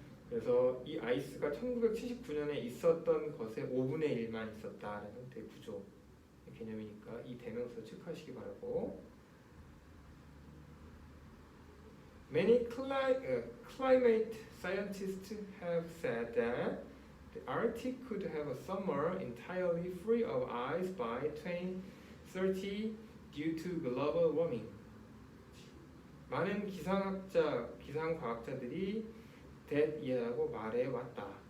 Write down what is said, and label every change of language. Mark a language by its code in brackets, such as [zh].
[ko] 그래서 이 아이스가 1979년에 있었던 것의 5분의 1만 있었다라는 형태의 구조 개념이니까 이 대명사 체크하시기 바라고. [en] Many climate scientists have said that the Arctic could have a summer entirely free of ice by 2030 due to global warming. [ko] 많은 기상과학자들이 that이라고 말해왔다.